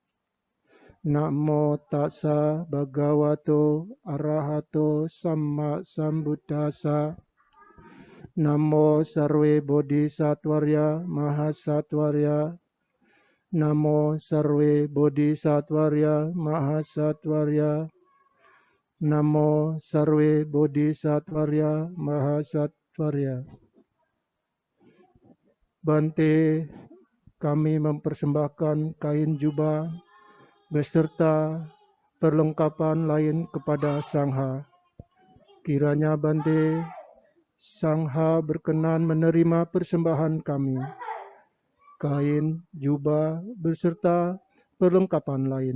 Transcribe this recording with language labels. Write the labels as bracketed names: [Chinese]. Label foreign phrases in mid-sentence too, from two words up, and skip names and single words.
[Pali] Namo Tassa Bhagavato Arahato Sama Sambuddhassa, [Sanskrit] Namo Sarve Bodhisatwarya Mahasatwarya, Namo Sarve Bodhisatwarya Mahasatwarya, Namo Sarve Bodhisatwarya Mahasatwarya. [Indonesian] Bante, kami mempersembahkan kain jubah beserta perlengkapan lain kepada Sangha. Kiranya Bante, Sangha berkenan menerima persembahan kami. Kain, jubah, beserta perlengkapan lain.